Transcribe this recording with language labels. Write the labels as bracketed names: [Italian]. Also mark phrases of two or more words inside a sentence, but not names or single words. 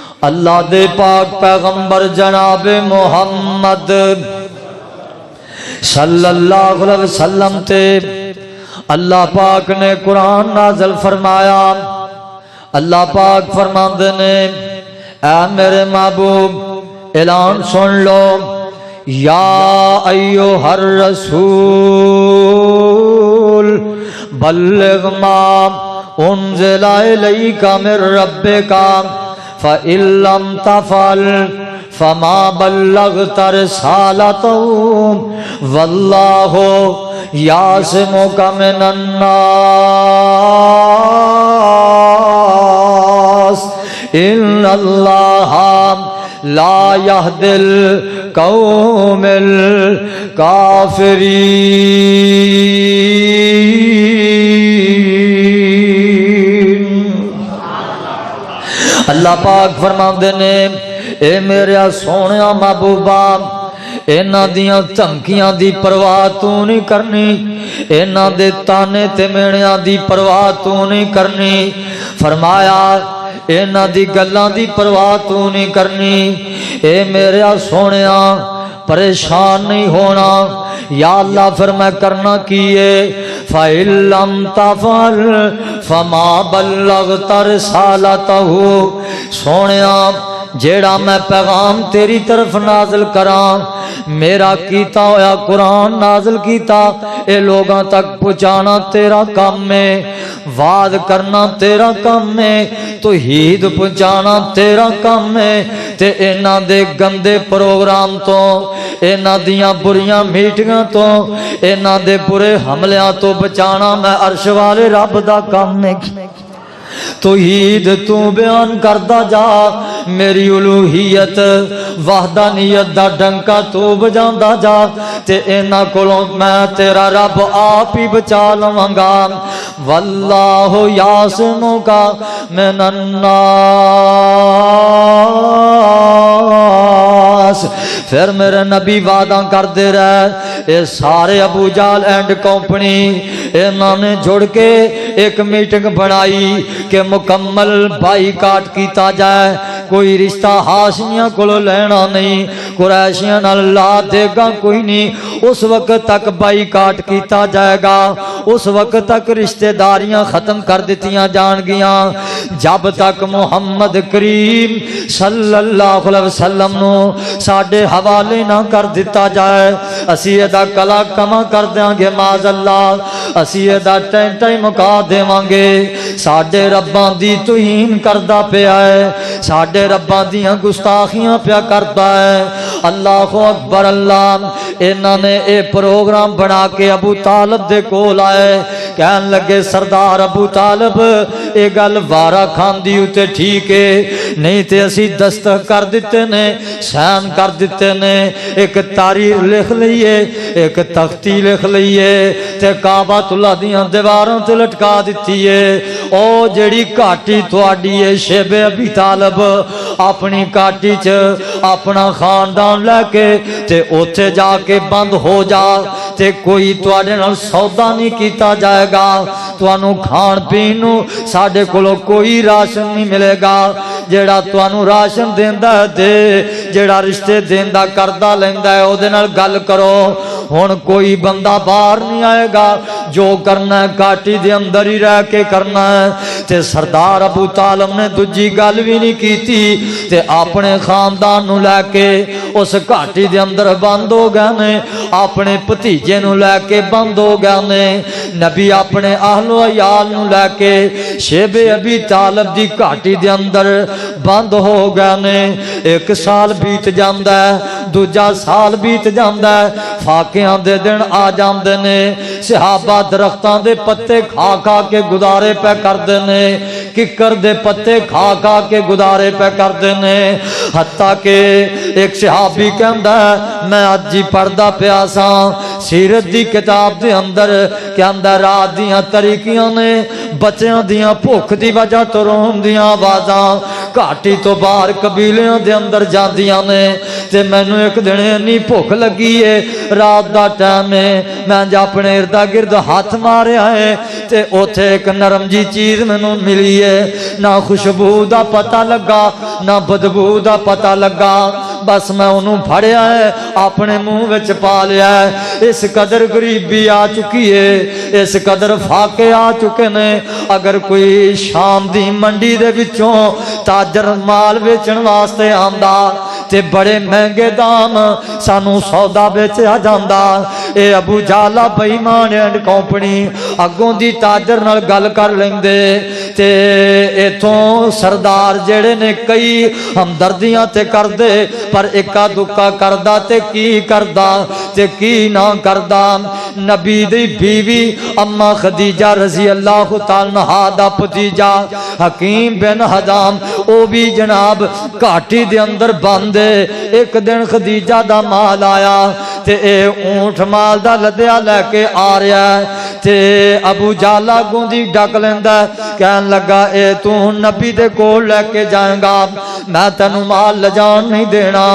[Punjabi] اللہ دے پاک پیغمبر جناب محمد [Arabic] صلی اللہ علیہ وسلم [Punjabi] تے اللہ پاک نے قرآن نازل فرمایا۔ اللہ پاک فرماندے نے اے میرے محبوب اعلان سن لو، [Arabic] یا ایھا الرسول بلغ ما انزل الیک من ربک فإن لم تفعل فما بلغت رسالته واللہ یعصمک من الناس ان اللہ لا یہدی القوم الکافرین۔ [Punjabi] اللہ پاک فرماندے نے اے میرے سونیا محبوبا اینا دیاں دھمکیاں دی پرواہ تو نہیں کرنی، اینا دے تانے تے میڑیاں دی پرواہ تو نہیں کرنی۔ فرمایا اینا دی گلاں دی پرواہ تو نہیں کرنی۔ اے میرے سونیا پریشان نہیں ہونا، یا اللہ پھر میں کرنا کیے [Arabic] فَإِن لَّمْ تَفْعَلْ فَمَا بَلَّغْتَ رِسَالَتَهُ۔ [Punjabi] سونیا جیڑا میں پیغام تیری طرف نازل کراں، میرا کیتا ہویا قرآن نازل کیتا، اے لوگاں تک پہنچانا تیرا کام ہے، وعد کرنا تیرا کام ہے، توحید پہنچانا تیرا کام ہے، تے اینا دے گندے پروگرام تو، اینا دیاں بریاں میٹنگاں تو، اینا دے برے حملیاں تو بچانا میں عرش والے رب دا کام ہے۔ توحید تو بیان کردا جا، میری الوہیت وحدانیت دا ڈنکا تو بجاندا جا، تے اینا کولوں میں تیرا رب آپ ہی بچا لواں گا۔ [Arabic] واللہ یعصمک من الناس۔ [Punjabi] پھر میرے نبی وعدہ کر دے رہے، اے سارے ابو جہل [English] and company [Punjabi] انہوں نے جڑ کے ایک میٹنگ بنائی کہ مکمل بائیکاٹ کیتا جائے، کوئی رشتہ ہاشمیاں کو لینا نہیں، قریشیاں نال لا دے گا کوئی نہیں، اس وقت تک بائیکاٹ کیتا جائے گا، اس وقت تک رشتہ داریاں ختم کر دیتیاں جان گیاں جب تک محمد کریم [Arabic] صلی اللہ علیہ وسلم [Punjabi] نو ساڈے حوالے نہ کر دیتا جائے۔ اسی دا کلا کما کر دیاں گے [Arabic] معاذ اللہ، [Punjabi] اسی دا ٹینٹا ہی مکا دیواں گے۔ ساڈے رباں دی توہین کردا پیا ہے، ساڈے رباں دیاں گستاخیاں پیا کردا ہے۔ [Arabic] اللہ اکبر اللہ۔ [Punjabi] انہاں نے اے پروگرام بنا کے ابو طالب دے کول آئے، کہن لگے سردار ابو طالب اے گل وارا کھاندی اتے ٹھیک ہے، نہیں تے اسی دستخط کر دیتے نے، سین کر دیتے نے، ایک تاریخ لکھ لئیے، ایک تختی لکھ لئیے، تے کعبۃ اللہ دیاں دیواراں تے لٹکا دیتی ہے۔ او جڑی کاٹی تواڈی ہے شیب ابی طالب، اپنی کاٹی چ اپنا خاندان لے کے تے اوتھے جا کے بند ہو جا، تے کوئی تواڈے نال سودا نہیں کیتا جائے گا، توانوں کھان پین نوں ساڈے کولوں کوئی راشن نہیں ملے گا، جیڑا توانوں راشن دیندا ہے دے، جیڑا رشتے دیندا کردا لیندا ہے او دے نال گل کرو۔ ہن کوئی بندہ باہر نہیں آئے گا، جو کرنا ہے کاٹی دے اندر ہی رہ کے کرنا ہے۔ تے سردار ابو طالب نے دوجی گل بھی نہیں کیتی، تے اپنے خاندان نو لے کے اس کاٹی دے اندر بند ہو گئے نے، اپنے بھتیجے نو لے کے بند ہو گئے نے۔ نبی اپنے اہل و عیال نو لے کے شیب ابی طالب دی کاٹی دے اندر بند ہو گئے نے۔ ایک سال بیت جاندا ہے، دوجا سال بیت جاندا ہے، فاقیاں دے دن آ جاندے نے، صحابہ درختاں دے پتے کھا کھا کے گزارے پہ کردے نے، ککر دے پتے کھا کھا کے گزارے پہ کردے نے، حتیٰ کہ ایک صحابی کہندا ہے میں اج ہی پڑھدا پیا ساں، سیرت دی کتاب دے اندر کہ اندر رات دیاں طریقیاں نے بچیاں دیاں بھوک دی وجہ تو رون دیاں آوازاں گھاٹی تو باہر قبیلیاں دے اندر جاندیاں نے تے مینوں ایک دن انی بھوک لگی ہے رات دا ٹائم ہے میں جا اپنے اردا گرد ہاتھ ماریا ہے تے اوتھے ایک نرم جی چیز مینوں ملی ہے نہ خوشبو دا پتہ لگا نہ بدبو دا پتہ لگا بس میں انہوں پھڑیا ہے اپنے منہ وچ پا لیا ہے اس قدر غریبی آ چکی ہے اس قدر فاقے آ چکے نے اگر کوئی شام دی منڈی دے وچوں تاجر مال بیچن واسطے آندا تے بڑے مہنگے دام سانو سودا بیچیا جاندا اے ابو جالا بے ایمان [English] and company [Punjabi] اگوں دی تاجر نال گل کر لیندے تے ایتھوں سردار جڑے نے کئی ہمدردیاں تے کر دے پر اکا دکا کردا تے کی کردا تے کی نہ کردا نبی دی بیوی اما خدیجہ [Arabic] رضی اللہ تعالی عنہا [Punjabi] دا بھتیجا حکیم بن حزام او بھی جناب گھاٹی دے اندر بندے ایک دن خدیجہ دا مال آیا تے اے اونٹ مال دا لدیا لے کے آ رہا ہے تے ابو جالا گوندی ڈک لیندا کہن لگا اے تو نبی دے کول لے کے جائیں گا میں تینوں مال لجان نہیں دینا